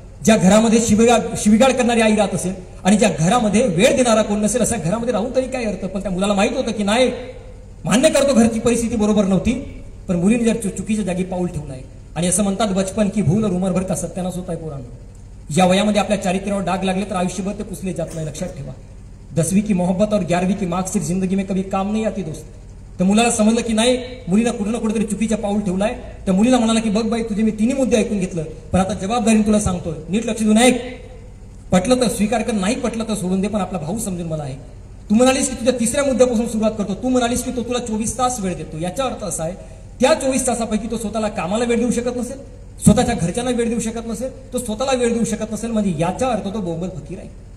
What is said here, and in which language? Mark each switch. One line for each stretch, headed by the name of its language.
Marathi: ज्या घरामध्ये शिवीगाळ करणारी आई राहत असेल आणि ज्या घरामध्ये वेळ देणारा कोण नसेल अशा घरामध्ये राहून तरी काय अर्थ. पण त्या मुलाला माहित होतं की नाही, मान्य करतो घरची परिस्थिती बरोबर नव्हती, पण मुलीने जर चुकीच्या जागी पाऊल ठेवलं आहे. आणि असं म्हणतात
Hindi: बचपन की भूल और उमर भर का सत्यानाश
Marathi: होत आहे पोरांना. या वयामध्ये आपल्या चारित्र्यावर डाग लागले तर आयुष्यभर ते पुसले जात नाही, लक्षात ठेवा.
Hindi: 10वीं की मोहब्बत और 11वीं की मार्कशीट जिंदगी में कभी काम नहीं आती दोस्त.
Marathi: तर मुलाला समजलं की नाही, मुलीनं कुठं ना कुठेतरी चुकीचा पाऊल ठेवलाय. त्या मुलीला म्हणाला की बघ बाई, तुझे मी तिन्ही मुद्दे ऐकून घेतलं, पण आता जबाबदारीने तुला सांगतोय, नीट लक्ष देऊन ऐक. पटलं तर स्वीकार कर, नाही पटलं तर सोडून दे, पण आपला भाऊ समजून मला आहे. तू म्हणालीस की तुझ्या तिसऱ्या मुद्द्यापासून सुरुवात करतो. तू म्हणालीस की तो तुला 24 तास वेळ देतो. याचा अर्थ असा आहे, त्या 24 तासापैकी तो स्वतःला कामाला वेळ देऊ शकत नसेल, स्वतःच्या घरच्यांना वेळ देऊ शकत नसेल, तो स्वतःला वेळ देऊ शकत नसेल, म्हणजे याचा अर्थ तो बोंबल फकीर आहे.